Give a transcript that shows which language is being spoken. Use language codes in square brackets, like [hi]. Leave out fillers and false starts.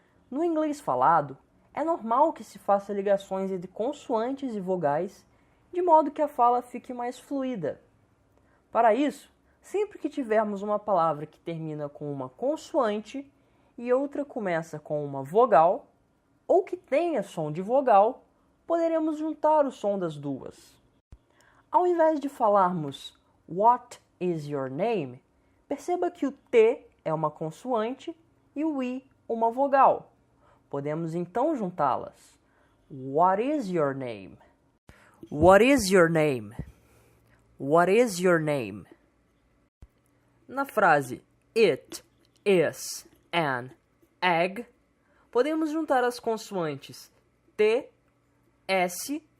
[pt] No inglês falado, é normal que se faça ligações entre consoantes e vogais, de modo que a fala fique mais fluida. Para isso, sempre que tivermos uma palavra que termina com uma consoante e outra começa com uma vogal, ou que tenha som de vogal, poderemos juntar o som das duas. Ao invés de falarmos [en] What is your name? [pt] Perceba que o T é uma consoante e o I uma vogal. Podemos então juntá-las. [en] What is your name? What is your name? What is your name? [pt] Na frase [en] It is an egg, [pt] podemos juntar as consoantes T, S